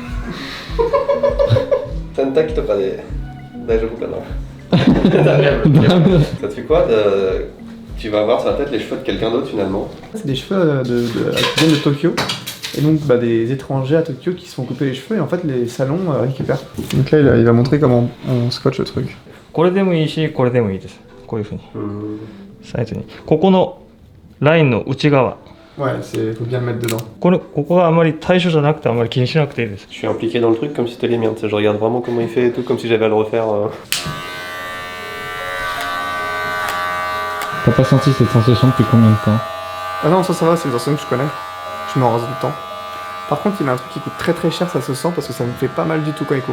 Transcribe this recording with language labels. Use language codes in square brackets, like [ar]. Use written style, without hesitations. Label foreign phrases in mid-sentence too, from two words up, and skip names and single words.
[ja] 洗濯機とかで大丈夫かな [fr] Ça te fait quoi Tu vas avoir sur la tête les cheveux de quelqu'un d'autre finalement. C'est des cheveux qui viennent de Tokyo. Et donc des étrangers à Tokyo qui se font couper les cheveux et en fait les salons récupèrent. Donc là il va montrer comment on scotche le truc. [ja] これでもいいし、これでもいいです。こういう風に。サイズに。ここのラインの内側。 [fr] Ouais, faut bien le mettre dedans. [ja] ここがあまり対象じゃなくてあまり気にしなくていいです。 [fr] Je suis impliqué dans le truc comme si c'était les miens. Je regarde vraiment comment il fait et tout, comme si j'avais à le refaire. T'as pas senti cette sensation depuis combien de temps? Ah non, ça va, c'est une sensation que je connais. Je m'en rase tout le temps. Par contre, il y a un truc qui coûte très très cher, ça se sent parce que ça me fait pas mal du tout quand il coupe.